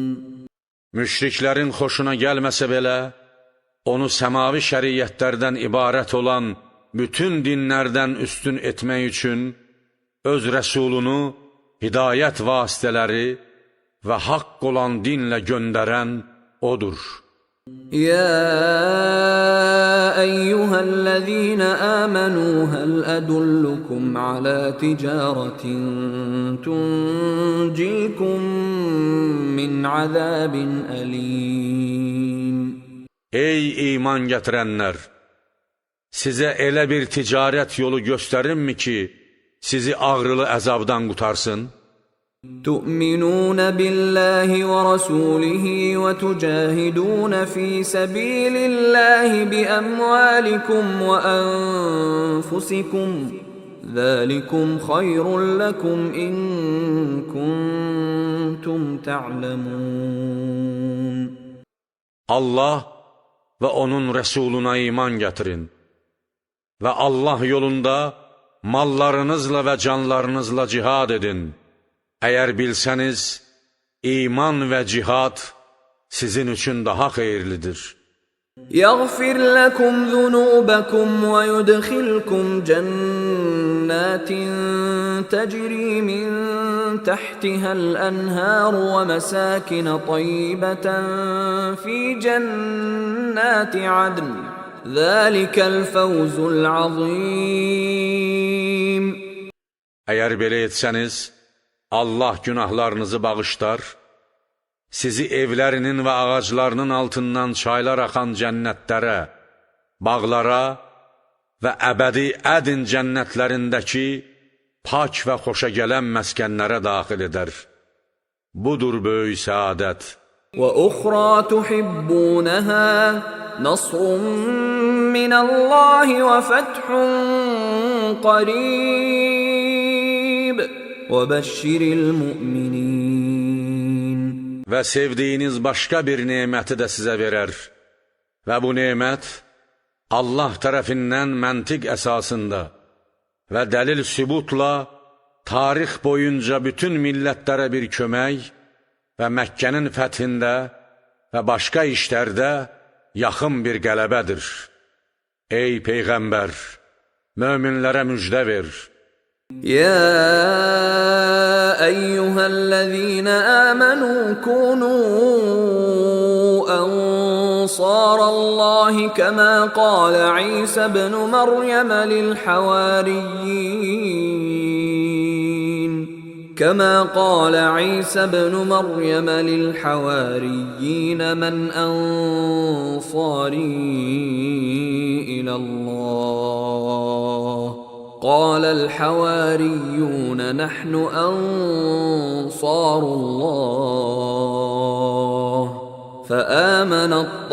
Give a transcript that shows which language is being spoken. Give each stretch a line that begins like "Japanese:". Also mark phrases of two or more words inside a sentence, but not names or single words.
Azerbaijani: Müşriklərin xoşuna gəlməsə belə, onu səmavi şəriyyətlərdən ibarət olan bütün dinlərdən üstün etmək üçün öz rəsulunu hidayət vasitələri və haqq olan dinlə göndərən odur.
Arabic: يا أيها الذين آمنوا هل أدلكم على تجارة تنجيكم من عذاب أليم.
Azerbaijani: Ey iman gətirənlər! Sizə elə bir ticarət yolu göstərimmi ki, sizi ağrılı əzabdan qutarsın?
Arabic: تؤمنون بالله ورسوله وتجاهدون في سبيل الله بأموالكم وأنفسكم ذلكم خير لكم إن كنتم تعلمون.
Azerbaijani: Allah və onun rəsuluna iman gətirin və Allah yolunda mallarınızla və canlarınızla cihad edin. Əgər bilsəniz, iman və cihad sizin üçün daha xeyirlidir.
Arabic: يغفر لكم ذنوبكم ويدخلكم جنات تجري من تحتها الأنهار ومساكن طيبة في جنات عدن ذلك الفوز العظيم.
Azerbaijani: Əgər belə etsəniz, Allah günahlarınızı bağışlar, sizi evlərinin və ağaclarının altından çaylar axan cənnətlərə, bağlara və əbədi ədin cənnətlərindəki pak və xoşa gələn məskənlərə daxil edər. Budur böyük səadət.
Arabic: وَأُخْرَى تُحِبُّونَهَا نَصْرٌ مِّنَ اللَّهِ وَفَتْحٌ قَرِيبٌ وَبَشِّرِ الْمُؤْمِنِينَ.
Azerbaijani: Və sevdiyiniz başqa bir neməti də sizə verər. Və bu nemət Allah tərəfindən məntiq əsasında və dəlil sübutla tarix boyunca bütün millətlərə bir kömək və Məkkənin fəthində və başqa işlərdə yaxın bir qələbədir. Ey Peyğəmbər, möminlərə müjdə ver.
Arabic: يا أيها الذين آمنوا كونوا أنصار الله كما قال عيسى ابن مريم للحواريين من أنصاري إلى الله قال الحواريون نحن أنصار الله فآمنت